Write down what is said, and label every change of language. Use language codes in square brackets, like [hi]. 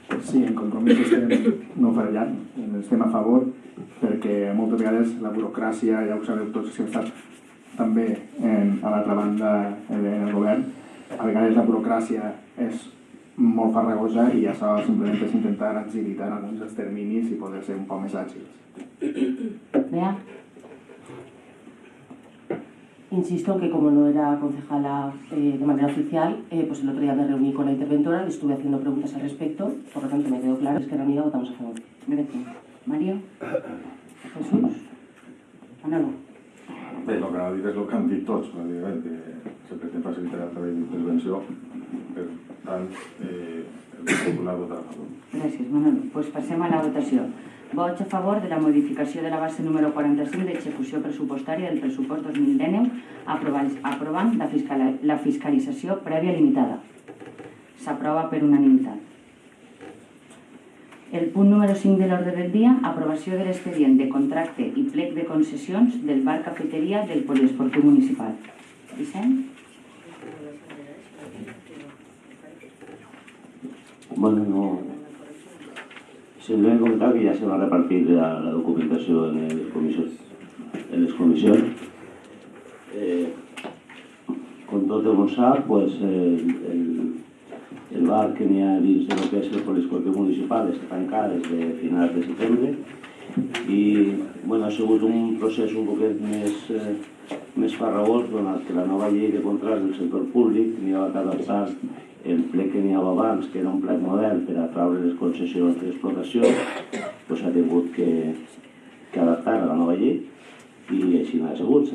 [ca] Sí, en Compromís no fallant, estem a favor perquè moltes vegades la burocràcia, ja ho sabeu tots que heu estat també a l'altra banda en el govern, a vegades la burocràcia és molt farragosa i això simplement és intentar agilitar alguns dels terminis i poder ser un poc més àgils. Bea? [es] Insisto en que como no era concejala de manera oficial, pues el otro día me reuní con la interventora, le estuve haciendo preguntas al respecto, por lo tanto me quedó claro que Esquerra Unida votamos a favor. Gracias. Mario? Jesús? Manolo? [ca] Bé, el que anava a dir és el que han dit tots, pràcticament, que se pretén facilitar el treball d'intervenció, per tant, el Grup Popular votarà a favor. Gràcies, Manolo. Pues passem a la votació. Vots a favor de la modificació de la base número 45 d'execució pressupostària del pressupost 2019 aprovant la fiscalització prèvia limitada. S'aprova per unanimitat. El punt número 5 de l'ordre del dia, aprovació de l'expedient de contracte i plec de concessions del bar cafeteria del poliesportiu municipal. Vicent? [es] Bueno, no. Simplemente comentar que ya se va a repartir la documentación en las comisiones. Con todo el monsat, [ca] pues el bar que n'hi ha dins de lo que és el poliesportiu municipal està tancat des de finals de setembre i bueno, ha sigut un procés un poquet més farragós donat que la nova llei de contractes del sector públic n'hi ha adaptat el plec que n'hi havia abans, que era un plec model per atraure les concessions d'explotació, doncs ha tingut que adaptar a la nova llei i així n'ha sigut.